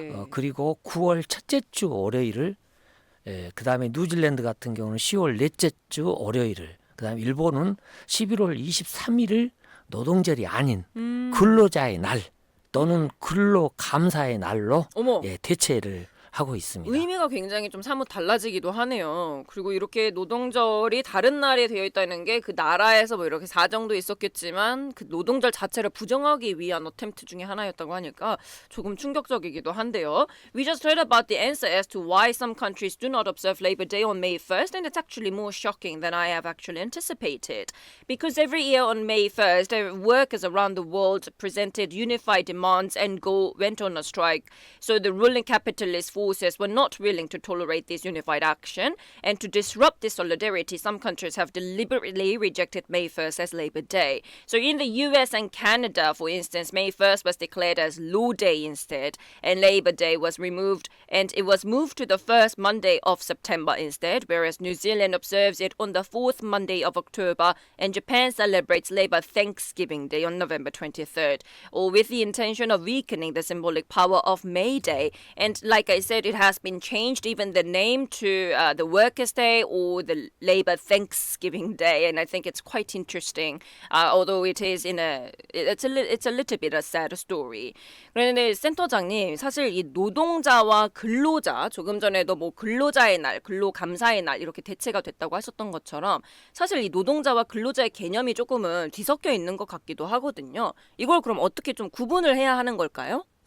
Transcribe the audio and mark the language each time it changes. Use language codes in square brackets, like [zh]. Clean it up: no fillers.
[ko] 그리고 9월 첫째 주 월요일을, 그 다음에 뉴질랜드 같은 경우는 10월 넷째 주 월요일을, 그 다음에 일본은 11월 23일을 노동절이 아닌 근로자의 날 또는 근로 감사의 날로 대체를 하고 있습니다. 의미가 굉장히 좀 사뭇 달라지기도 하네요. 그리고 이렇게 노동절이 다른 날에 되어 있다는 게 그 나라에서 뭐 이렇게 사정도 있었겠지만 그 노동절 자체를 부정하기 위한 어템트 중에 하나였다고 하니까 조금 충격적이기도 한데요. [en] We just heard about the answer as to why some countries do not observe Labor Day on May 1st, and it's actually more shocking than I have actually anticipated. Because every year on May 1st, workers around the world presented unified demands and went on a strike. So the ruling capitalist forces were not willing to tolerate this unified action, and to disrupt this solidarity, some countries have deliberately rejected May 1st as Labor Day. So in the US and Canada, for instance, May 1st was declared as Law Day instead, and Labor Day was removed, and it was moved to the first Monday of September instead, whereas New Zealand observes it on the fourth Monday of October, and Japan celebrates Labor Thanksgiving Day on November 23rd, all with the intention of weakening the symbolic power of May Day. And like I said, it has been changed, even the name, to the Workers' Day or the Labor Thanksgiving Day, and I think it's quite interesting. Although it is it's a little bit a sad story. [ko] 그런데 센터장님, 사실 이 노동자와 근로자, 조금 전에도 뭐 근로자의 날, 근로 감사의 날 이렇게 대체가 됐다고 하셨던 것처럼 사실 이 노동자와 근로자의 개념이 조금은 뒤섞여 있는 것 같기도 하거든요. 이걸 그럼 어떻게 좀 구분을 해야 하는 걸까요?